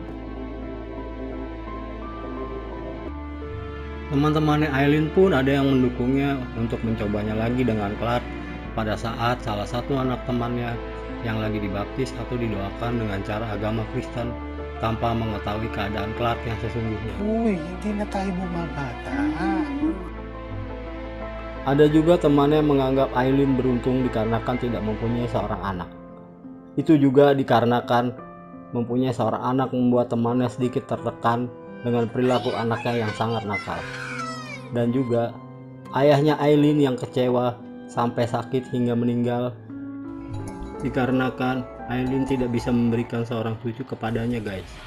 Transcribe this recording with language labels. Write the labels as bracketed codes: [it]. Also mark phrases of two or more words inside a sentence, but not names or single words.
[id] Teman-temannya Aileen pun ada yang mendukungnya untuk mencobanya lagi dengan Clark pada saat salah satu anak temannya yang lagi dibaptis atau didoakan dengan cara agama Kristen tanpa mengetahui keadaan Clark yang sesungguhnya. [tl] Hindi na tayo bumabata. [id] Ada juga temannya yang menganggap Aileen beruntung dikarenakan tidak mempunyai seorang anak. Itu juga dikarenakan mempunyai seorang anak membuat temannya sedikit tertekan dengan perilaku anaknya yang sangat nakal. Dan juga ayahnya Aileen yang kecewa sampai sakit hingga meninggal dikarenakan Aileen tidak bisa memberikan seorang cucu kepadanya, guys.